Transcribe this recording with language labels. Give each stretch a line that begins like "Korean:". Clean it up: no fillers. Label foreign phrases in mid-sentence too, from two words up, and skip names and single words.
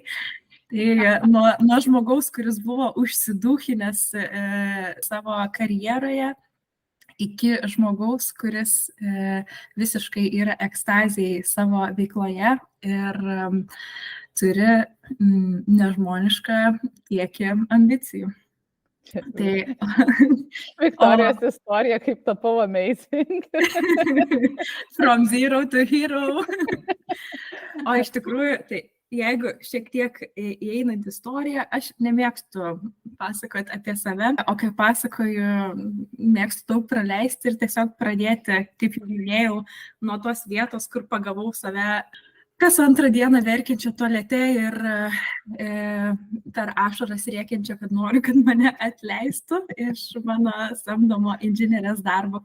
Lithuanian: Tai nuo žmogaus, kuris buvo užsidūchinęs savo karjeroje, iki žmogaus, kuris visiškai yra ekstazijai savo veikloje ir turi nežmonišką kiekį ambicijų. Tai Viktorijos istorija, kaip tapau amazing.
English: From zero to hero.
Lithuanian: O iš tikrųjų, tai jeigu šiek tiek įeinant istoriją, aš nemėgstu pasakoti apie save, o kai pasakoju, mėgstu daug praleisti ir tiesiog pradėti, kaip jau minėjau, nuo tos vietos, kur pagavau save kas antrą dieną verkiančią tualete ir per ašaras rėkiančią, kad noriu, kad mane atleistų iš mano samdomo inžinierės darbo.